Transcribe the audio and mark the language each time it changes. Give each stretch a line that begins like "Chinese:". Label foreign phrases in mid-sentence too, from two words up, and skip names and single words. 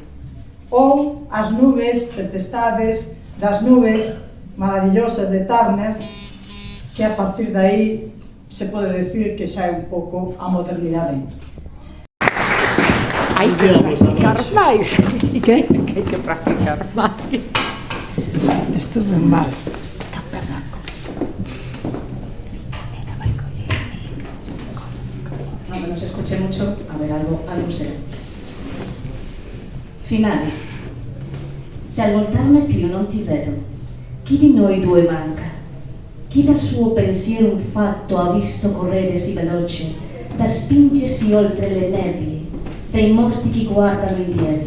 Galician: Ou as nubes, tempestades, das nubes maravillosas de Turner, que a partir de aí se pode decir que xa é un pouco a modernidade. Hai que practicar máis. Que? Hai que practicar máis.
Spanish: Estuve mal. Aunque no se escuche mucho, a ver, algo será.
Italian: Finale. Se al voltarme più non ti vedo, chi di noi due manca? Chi dal suo pensiero un fatto ha visto correre sì veloce, da spingersi oltre le nevi, dei morti che guardano indietro?